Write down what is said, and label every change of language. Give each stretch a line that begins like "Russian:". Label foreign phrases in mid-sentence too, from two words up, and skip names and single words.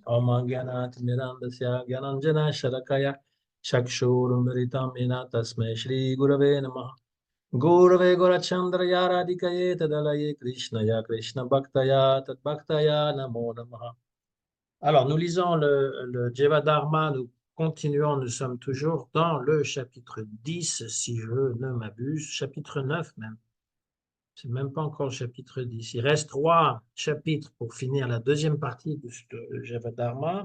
Sanskrit: ॐ ज्ञानत् मिरान्धस्य ज्ञानाञ्जन शलाकया चक्षुरुन्मीलितं येन तस्मै श्री गुरवे नमः गुरवे गौरचन्द्र राधिकायै तदालये कृष्णाय कृष्ण भक्ताय तद् भक्ताय नमो नमः.
French: Alors, nous lisons le Jivadharma, nous continuons, nous sommes toujours dans le chapitre 10, si je ne m'abuse, chapitre 9 même. C'est même pas encore le chapitre 10. Il reste 3 chapitres pour finir la deuxième partie de ce Jivadharma.